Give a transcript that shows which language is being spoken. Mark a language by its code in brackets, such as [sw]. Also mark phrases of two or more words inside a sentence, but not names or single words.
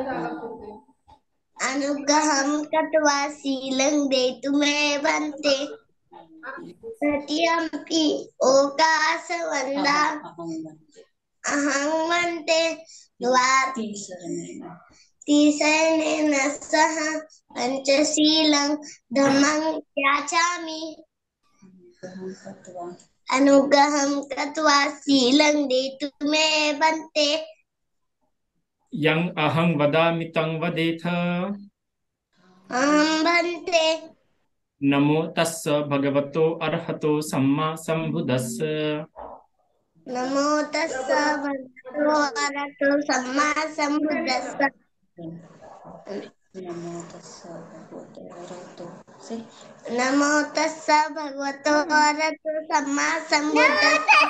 [pi] अनुग्रहं कृत्वा शीलं देतु मे भन्ते तृतीयंपि ओकासवन्दा अहं भन्ते तीसरनेन सह पंचशीलं धम्मं याचामि अनुग्रहं कृत्वा शीलं देतु मे भन्ते यं अहं वदामि तं वदेथ। अहं भन्ते नमो तस्स भगवतो अरहतो सम्मा सम्बुद्धस्स। नमो तस्स भगवतो अरहतो सम्मा सम्बुद्धस्स। नमो तस्स भगवतो अरहतो सम्मा सम्बुद्धस्स।